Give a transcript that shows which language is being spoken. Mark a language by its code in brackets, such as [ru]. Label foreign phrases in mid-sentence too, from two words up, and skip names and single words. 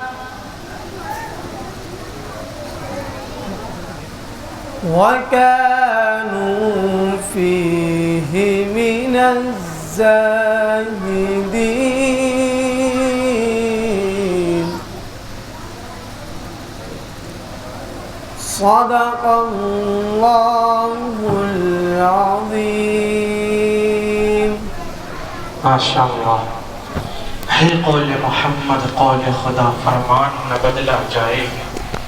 [ar] وكانوا فيه من الزاهدين صدق الله العظيم [ur] ماشاءاللہ ہے قول محمد قول خدا فرمان نہ بدلا جائے.